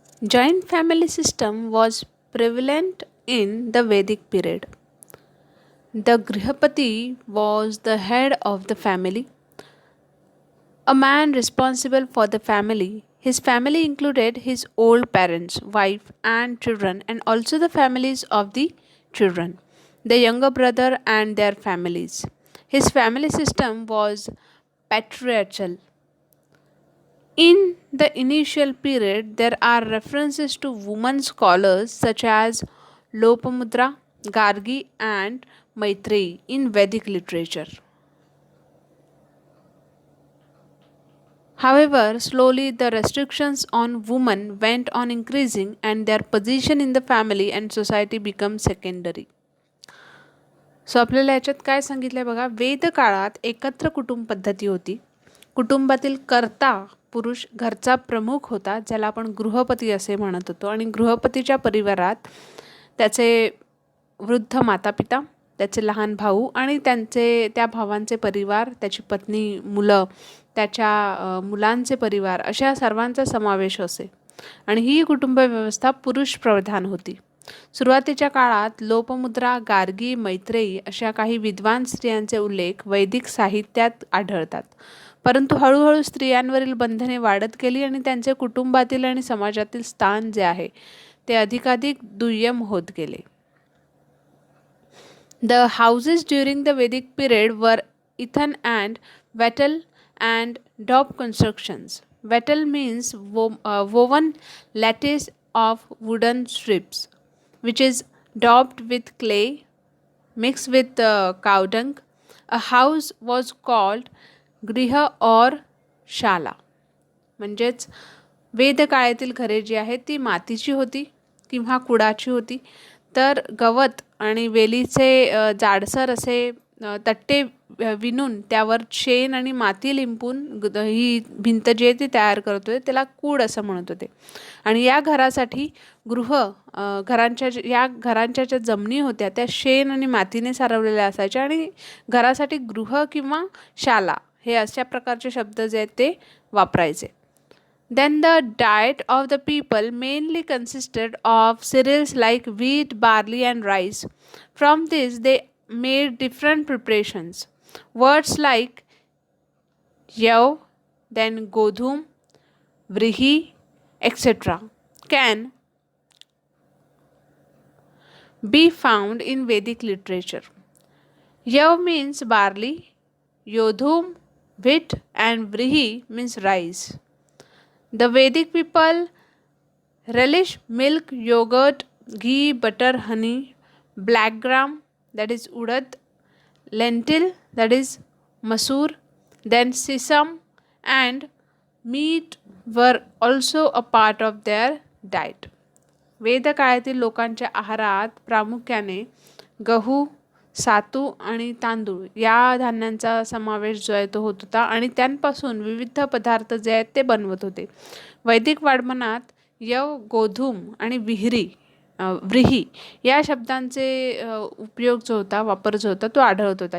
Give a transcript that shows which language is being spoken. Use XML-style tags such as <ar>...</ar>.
<en>Joint family system was prevalent in the Vedic period. The grihapati was the head of the family, a man responsible for the family. His family included his old parents, wife, and children, and also the families of the children, the younger brother, and their families. His family system was patriarchal. In the initial period, there are references to women scholars such as Lopamudra, Gargi, and Maitreyi in Vedic literature. However, slowly the restrictions on women went on increasing and their position in the family and society became secondary.</en> <mr>So आपल्याला याच्यात काय सांगितलं आहे बघा, वेदकाळात एकत्र कुटुंब पद्धती होती. कुटुंबातील कर्ता पुरुष घरचा प्रमुख होता, ज्याला आपण गृहपती असे म्हणत होतो. आणि गृहपतीच्या परिवारात त्याचे वृद्ध मातापिता, त्याचे लहान भाऊ आणि त्या भावांचे परिवार, त्याची पत्नी, मुलं, त्याच्या मुलांचे परिवार अशा सर्वांचा समावेश असे. आणि ही कुटुंब व्यवस्था पुरुष प्रधान होती. सुरुवातीच्या काळात लोपमुद्रा, गार्गी, मैत्रेयी अशा काही विद्वान स्त्रियांचे उल्लेख वैदिक साहित्यात आढळतात. परंतु हळूहळू स्त्रियांवरील बंधने वाढत गेली आणि त्यांचे कुटुंबातील आणि समाजातील स्थान जे आहे ते अधिकाधिक दुय्यम होत गेले.</mr> <en>The houses during the Vedic period were earthen and wattle and daub constructions. Wattle means woven lattice of wooden strips, which is daubed with clay mixed with cow dung. A house was called griha or shala.</en> <mr>म्हणजेच वेदकाळातील घरे जी आहेत ती मातीची होती किंवा कुडाची होती. तर गवत आणि वेलीचे जाडसर असे तट्टे विणून त्यावर शेण आणि माती लिंपून ही भिंत जी आहे ती तयार करत होते, त्याला कूड असं म्हणत होते. आणि या घरासाठी घरांच्या ज्या जमिनी होत्या त्या शेण आणि मातीने सारवलेल्या असायच्या. आणि घरासाठी गृह किंवा शाला हे अशा प्रकारचे शब्द जे आहेत ते वापरायचे.</mr> <en>Then the diet of the people mainly consisted of cereals like wheat, barley and rice. From this they made different preparations. Words like yav, then godhum, vrihi, etc. can be found in Vedic literature. Yav means barley, yodhum wheat and vrihi means rice. The Vedic people relish milk, yogurt, ghee, butter, honey, black gram, that is urad, lentil, that is masoor, then sesame and meat were also a part of their diet.</en> <mr>वेदकाळातील लोकांच्या आहारात प्रामुख्याने गहू, सातू आणि तांदूळ या धान्यांचा समावेश जो आहे तो होत होता आणि त्यांपासून विविध पदार्थ जे आहेत ते बनवत होते. वैदिक वाङ्मयात यव, गोधूम आणि व्रीही या शब्दांचे उपयोग जो होता, वापर जो होता तो आढळत होता.</mr>